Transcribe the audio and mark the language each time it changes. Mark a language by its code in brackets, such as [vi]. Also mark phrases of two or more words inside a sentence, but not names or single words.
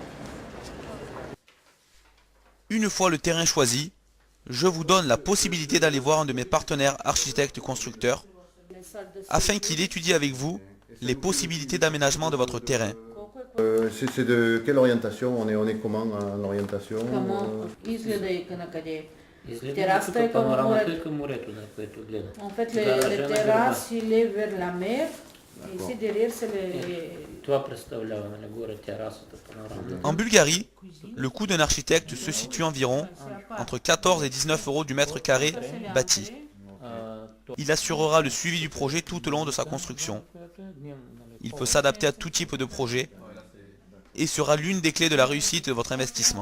[fr] Une fois le terrain choisi, je vous donne la possibilité d'aller voir un de mes partenaires architectes constructeurs afin qu'il étudie avec vous les possibilités d'aménagement de votre terrain. C'est de quelle orientation? On est comment en orientation? [bg] Изгледа на къде. Изгледа Терасата е към панорамата морето. е към морето, на което гледа. [fr] En fait, les terrasses, il est vers la mer. Et ici derrière, c'est les... [bg] Това представлява, нали, горе терасата, панорамата. [fr] En Bulgarie, le coût d'un architecte se situe environ entre 14 et 19 euros du mètre carré bâti. Il assurera le suivi du projet tout au long de sa construction. Il peut s'adapter à tout type de projet et sera l'une des clés de la réussite de votre investissement.